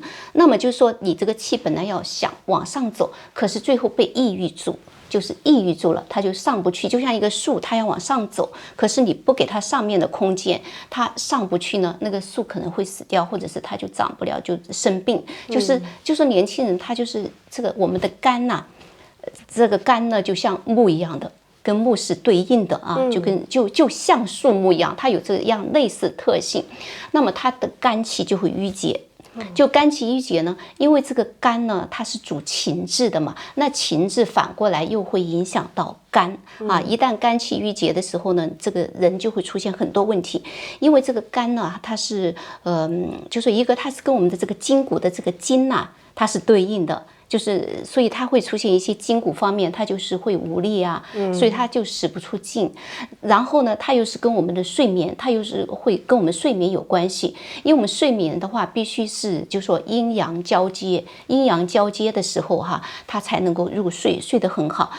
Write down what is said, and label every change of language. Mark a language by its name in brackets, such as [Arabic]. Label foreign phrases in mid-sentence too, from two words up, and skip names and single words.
[Chinese] 那麼就是說，你這個氣本來要想往上走，可是最後被抑鬱住。就是抑鬱住了，它就上不去，就像一個樹，它要往上走，可是你不給它上面的空間，它上不去呢，那個樹可能會死掉，或者是它就長不了，就生病。就是年輕人，他就是這個我們的肝吶，這個肝呢就像木一樣的，跟木是對應的啊，就像樹木一樣，它有這樣類似特性，那麼它的肝氣就會鬱結。就肝氣鬱結呢，因為這個肝呢，它是主情志的嘛，那情志反過來又會影響到肝啊。一旦肝氣鬱結的時候呢，這個人就會出現很多問題。因為這個肝呢，它是就是一個它是跟我們的這個筋骨的這個筋吶，它是對應的。就是所以它会出现一些筋骨方面，它就是会无力啊，所以它就使不出劲。然后呢，它又是跟我们的睡眠，它又是会跟我们睡眠有关系，因为我们睡眠的话，必须是就说阴阳交接，阴阳交接的时候哈，它才能够入睡，睡得很好。